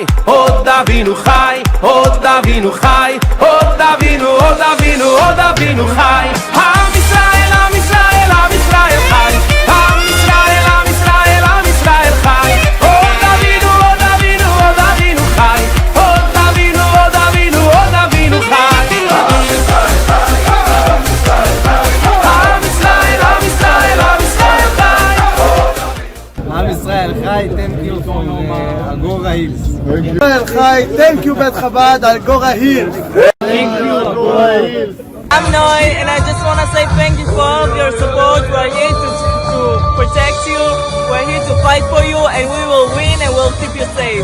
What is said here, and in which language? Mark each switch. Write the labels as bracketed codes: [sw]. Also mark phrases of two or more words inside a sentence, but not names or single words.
[he] עוד אבינו חי, עוד אבינו חי, עוד אבינו, עוד אבינו, עוד אבינו חי. עם ישראל, עם ישראל, עם ישראל חי. עם ישראל, עם ישראל, עם ישראל חי. עוד אבינו, עוד אבינו, עוד אבינו חי. עוד אבינו, עוד אבינו, עוד אבינו חי. עם ישראל, עם ישראל, עם ישראל, עם ישראל חי. עם ישראל חי, [en] thank you from Agora Hills. [he] ישראל חי, [en] thank you Bet Chabad, Agora Hills. Thank you, Agora Hills. I'm Noi, and I just want to say thank you for all of your support. We're here to protect you. We're here to fight for you, and we will win, and we'll keep you safe.